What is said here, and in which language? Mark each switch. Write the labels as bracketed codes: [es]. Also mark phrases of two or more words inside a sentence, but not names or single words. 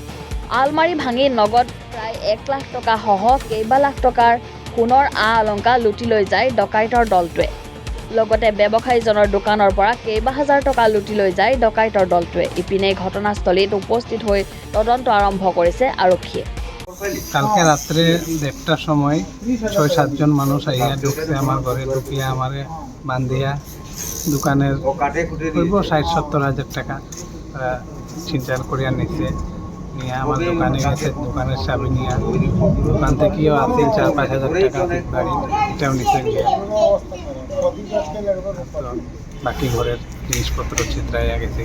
[as] আলমাৰি ভাঙি নগদ প্ৰায় 1 লাখ টকা সহ কেইবা লাখ টকাৰ সোণৰ অলংকাৰ লুটি লৈ যায় ডকাইতৰ দলটোৱে। লগতে ব্যৱসায়ীজনৰ দোকানৰ পৰা কেইবা হাজাৰ টকা লুটি লৈ যায় ডকাইতৰ দলটোৱে। ইপিনে ঘটনাস্থলীত উপস্থিত হৈ তদন্ত আৰম্ভ কৰিছে আৰক্ষীয়ে। [bn] কালকে রাত্রে 1টার সময় 6-7 জন মানুষ আইয়া ঢুকছে আমার ঘরে, ঢুকিয়া আমারে বান্ধিয়া দোকানের 60-70 হাজার টাকা ছিনতাই করিয়া নিচ্ছে। নিয়ে আমার দোকানে গেছে, দোকানের চাবি নিয়ে দোকান থেকেও আছে 4-5 হাজার টাকা গাড়ি এটাও নিচে নিয়ে বাকি ঘরের জিনিসপত্র ছিনতাইয়া গেছে।